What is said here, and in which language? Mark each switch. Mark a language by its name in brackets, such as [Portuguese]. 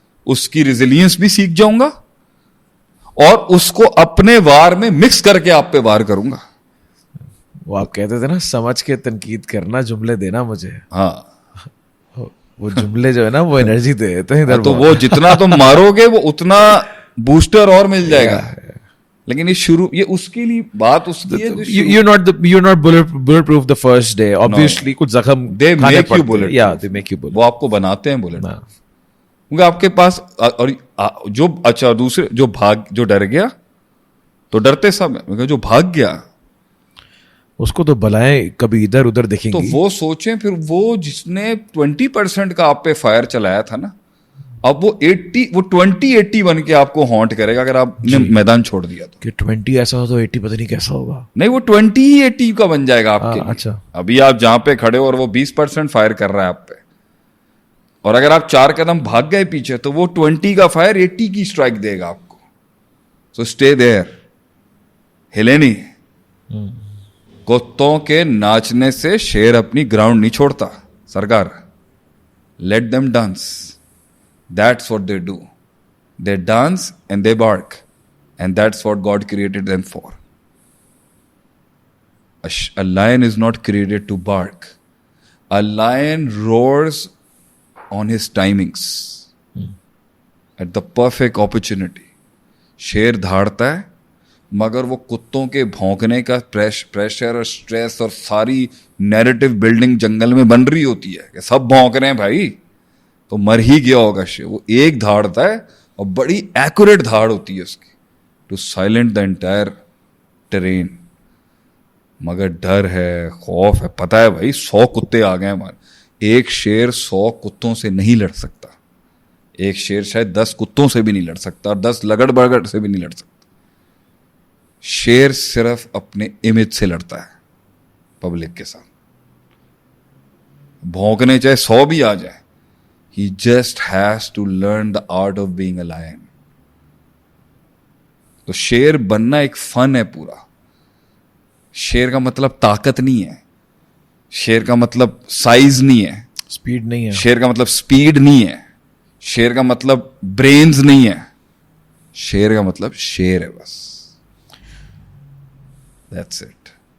[Urdu] اس کی ریزیلینس بھی سیکھ جاؤں گا, اور اس کو اپنے وار میں مکس کر کے آپ پہ وار کروں گا. وہ آپ کہتے تھے نا, سمجھ کے تنقید کرنا, جملے دینا مجھے. ہاں, وہ جملے جو ہے نا وہ انرجی دیتے ہیں ادھر. تو وہ جتنا تم مارو گے وہ اتنا بوسٹر اور مل جائے گا. لیکن یہ شروع, یہ اس کے لیے بات اس کی ہے, [English] you're not bulletproof the first day, obviously. [Urdu] کچھ زخم [English] they make you bulletproof. Yeah, they make you bulletproof. [Urdu] وہ آپ کو بناتے ہیں بولٹ, کیونکہ آپ کے پاس, اور جو اچھا دوسرے جو ڈر گیا, تو ڈرتے سب ہیں, جو بھاگ گیا اس کو تو بلائیں کبھی ادھر ادھر دیکھیں تو گی. وہ سوچیں پھر, وہ جس نے 20% کا آپ پہ فائر چلایا تھا نا, اب وہ 20-80 بن کے آپ کو ہانٹ کرے گا اگر آپ نے میدان چھوڑ دیا تو. کہ 20 ایسا ہو تو 80 پتہ نہیں کیسا ہوگا. نہیں, وہ 20-80 کا بن جائے گا آپ کے. اچھا, ابھی آپ جہاں پہ کھڑے ہو اور وہ 20% فائر کر رہا ہے آپ پہ, اور اگر آپ 4 قدم بھاگ گئے پیچھے تو وہ 20 کا فائر 80 کی اسٹرائک دے گا آپ کو. [English] so stay there, [Urdu] ہلے نہیں. کتوں کے ناچنے سے شیر اپنی گراؤنڈ نہیں چھوڑتا سرکار. [English] Let them dance, that's what they do. They dance and they bark, and that's what God created them for. A lion is not created to bark. A lion roars on his timings, at the perfect opportunity. [Urdu] شیر دھاڑتا ہے, مگر وہ کتوں کے بھونکنے کا pressure اور stress اور ساری نیریٹو بلڈنگ جنگل میں بن رہی ہوتی ہے کہ سب بھونک رہے ہیں بھائی, تو مر ہی گیا ہوگا شیر. وہ ایک دھاڑتا ہے اور بڑی ایکوریٹ دھاڑ ہوتی ہے اس کی, [English] To silent the entire train. [Urdu] مگر ڈر ہے, خوف ہے, پتہ ہے بھائی 100 کتے آ گئے ہمارے. ایک شیر 100 کتوں سے نہیں لڑ سکتا, ایک شیر شاید 10 کتوں سے بھی نہیں لڑ سکتا, اور 10 لگڑ بڑگڑ سے بھی نہیں لڑ سکتا. شیر صرف اپنے امیج سے لڑتا ہے پبلک کے ساتھ. بھونکنے چاہے 100 بھی آ جائے, [English] he just has to learn the art of being a lion. [Urdu] تو شیر بننا ایک فن ہے پورا. شیر کا مطلب طاقت نہیں ہے, شیر کا مطلب سائز نہیں ہے, اسپیڈ نہیں ہے, شیر کا مطلب سپیڈ نہیں ہے, شیر کا مطلب برینز نہیں ہے. شیر کا مطلب شیر ہے بس, [English] That's it.